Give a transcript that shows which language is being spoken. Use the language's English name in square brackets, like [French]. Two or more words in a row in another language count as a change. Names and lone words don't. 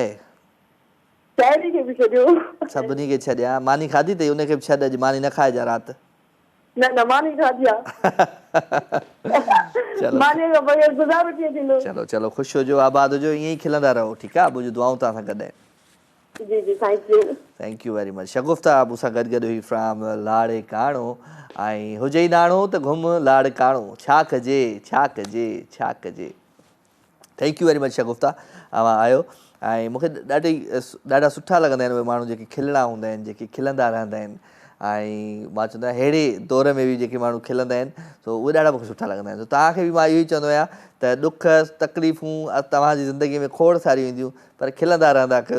[Sindhi] शाइरी खे बि छॾियो। सभिनी खे छॾिया, मानी खाधी अथई, उनखे बि छॾ, अॼु मानी न खाइजां राति। न न मानी खाधी आहे। चलो मानी खां बग़ैर गुज़ारो कीअं थींदो। चलो चलो, ख़ुशि हुजो, आबाद हुजो, ईअं ई खिलंदा रहो, ठीकु आहे। मुंहिंजूं दुआऊं तव्हां सां गॾु आहिनि। जी जी, [English] Thank you very much. [Sindhi] शगुफ्ता मूंसां गॾु गॾु हुई फ्रॉम लाड़े काणो। ऐं हुजे ई नाणो त घुम लाड़ काणो, छा कजे छा कजे छा कजे। [English] Thank you very much [Sindhi] शगुफ्ता, तव्हां आयो। ऐं मूंखे ॾाढा सुठा लॻंदा आहिनि उहे माण्हू जेके खिलणा हूंदा आहिनि, जेके खिलंदा रहंदा आहिनि। ऐं मां चवंदो आहियां अहिड़े दौर में बि जेके माण्हू खिलंदा आहिनि, सो उहे ॾाढा मूंखे सुठा लॻंदा आहिनि। तव्हांखे बि मां इहो ई चवंदो आहियां त ॾुख तकलीफ़ूं तव्हांजी ज़िंदगीअ में खोड़ सारियूं ईंदियूं, पर खिलंदा रहंदा कयो।